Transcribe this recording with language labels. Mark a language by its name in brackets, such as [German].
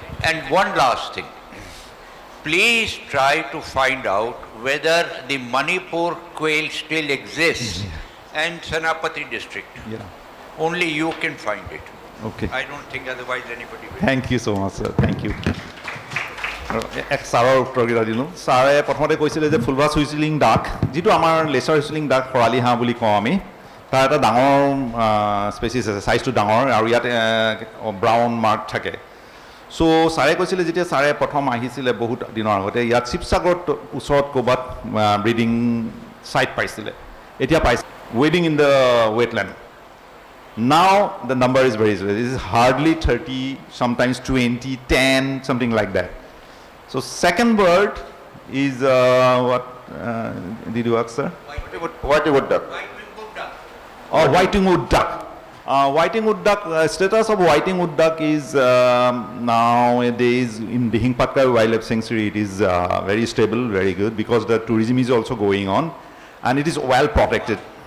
[English] And one last thing. Please try to find out whether the Manipur quail still exists and Senapati district. Only you can find it. Okay. I don't think otherwise anybody will. Thank you so much, sir. Thank you. [Assamese] এক ছাৰৰ উত্তৰকেইটা দিলোঁ ছাৰে প্ৰথমতে কৈছিলে যে ফুলবাছ whistling ডাক যিটো আমাৰ লেচাৰ হুইচলিং ডাক খৰালি হাঁহ বুলি কওঁ আমি তাৰ এটা ডাঙৰ স্পেচিছ আছে চাইজটো ডাঙৰ আৰু ইয়াত ব্ৰাউন মাৰ্ক থাকে চ' ছাৰে কৈছিলে যেতিয়া ছাৰে প্ৰথম আহিছিলে বহুত দিনৰ আগতে ইয়াত শিৱসাগৰত ওচৰত ক'ৰবাত ব্ৰিডিং চাইট পাইছিলে এতিয়া পাইছে [English] ৱেডিং in the wetland now the number is very small. It is hardly 30 sometimes 20 10 something like that So second bird is what did you ask, sir? White-wood duck. Oh, whiting-wood duck. Whiting-wood duck, status of whiting-wood duck is nowadays in Dihingpatkar Wildlife Sanctuary, it is very stable, very good, because the tourism is also going on and it is well protected.